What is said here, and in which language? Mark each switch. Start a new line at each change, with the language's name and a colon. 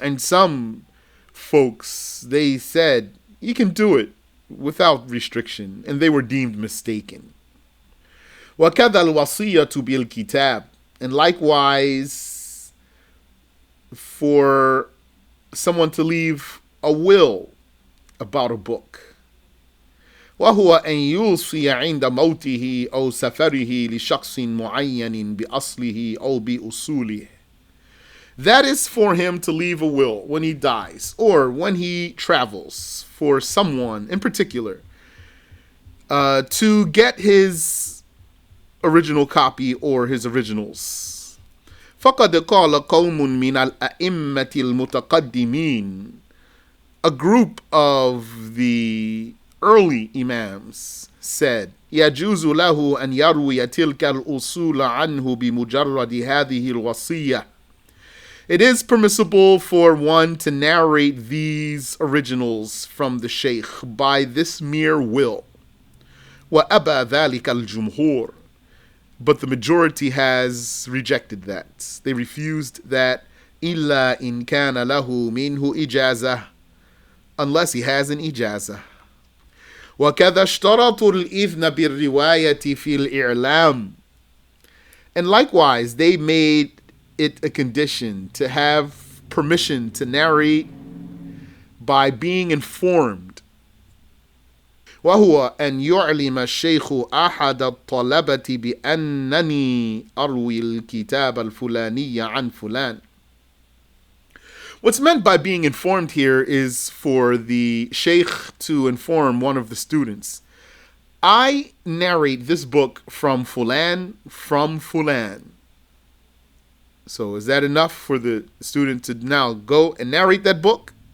English: And some folks, they said, you can do it without restriction, and they were deemed mistaken.
Arabic: وَكَذَا الْوَصِيَّةُ بِالْكِتَابِ.
English: And likewise, for someone to leave a will about a book.
Arabic: وهو أن يوصي عند موته أو سفره لشخص معين بأصله أو بأصوله.
English: That is for him to leave a will when he dies or when he travels for someone in particular to get his original copy or his originals.
Arabic: فقد قال قوم من الأئمة المتقدمين.
English: A group of the early imams said,
Arabic: يجوز له أن يروي تلك الأصول عنه بمجرد هذه الوصية.
English: It is permissible for one to narrate these originals from the sheikh by this mere will.
Arabic: وأبى ذلك الجمهور.
English: But the majority has rejected that. They refused that.
Arabic: إلا إن كان له منه إجازة.
English: Unless he has an ijazah.
Arabic: وكذا اشترطوا الإذن بالرواية في الإعلام.
English: And likewise, they made it a condition to have permission to narrate by being informed.
Arabic: وهو أن يعلم الشيخ أحد الطلبة بأنني أروي الكتاب الفلاني عن فلان.
English: What's meant by being informed here is for the sheikh to inform one of the students. I narrate this book from Fulan, from Fulan. So is that enough for the student to now go and narrate that book?